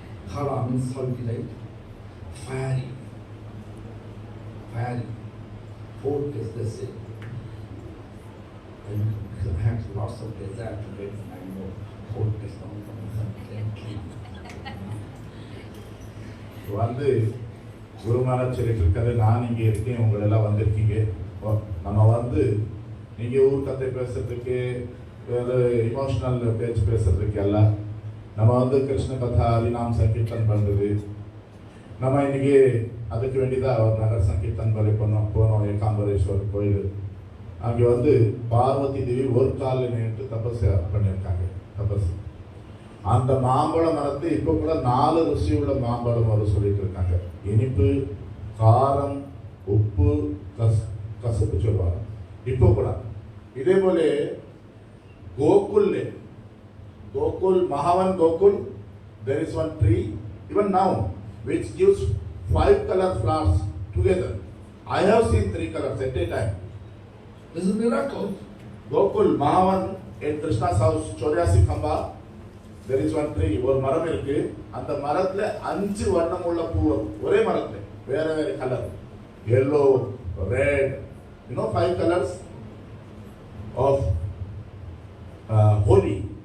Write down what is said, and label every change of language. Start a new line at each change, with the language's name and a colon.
English: Khala means salty, right? Fiery. 4 taste, they say. And you have lots of desire to get mango. 4 taste down from the tree.
Tamil: வந்து குருமாராஜ் சொல்லிட்டு இருக்காரு, நான் இங்கே இருக்கேன், உங்களெல்லாம் வந்திருக்கீங்க. நம்ம வந்து நீங்கள் ஊர் கதை பேசுறதுக்கு வேறு இமோஷ்னல் பேச்சு பேசுறதுக்கு எல்லாம் நம்ம வந்து கிருஷ்ண கதா ஹரிநாம் சங்கீர்த்தன் பண்ணுறது. நம்ம இன்னைக்கு அதுக்கு வேண்டிதான் ஒரு நகர் சங்கீர்த்தன் பலி போனோம் ஏகாம்பரேஸ்வரர் கோயில். அங்கே வந்து பார்வதி தேவி ஒரு காலில் நின்று தபஸ் பண்ணியிருக்காங்க. தபஸ் அந்த மாம்பழ மரத்தை இப்போ கூட 4 ருசி உள்ள மாம்பழம் வர சொல்லிட்டு இருக்காங்க. இனிப்பு, காரம், உப்பு, கசப்பு சொல்லுவாங்க இப்போ கூட. இதே போல
English: Gokul Mahavan Gokul, there is one tree even now which gives 5 color flowers together. I have seen 3 colors at a time. This is a miracle. Gokul Mahavan in Krishna's house, Choryasi Khamba, there is one tree.
Tamil: ஒரு மரம் இருக்கு. அந்த மரத்துல 5 வண்ணம் உள்ள பூ ஒரே மரத்துல வேற வேற colour,
English: yellow, red, 5 colors of holy.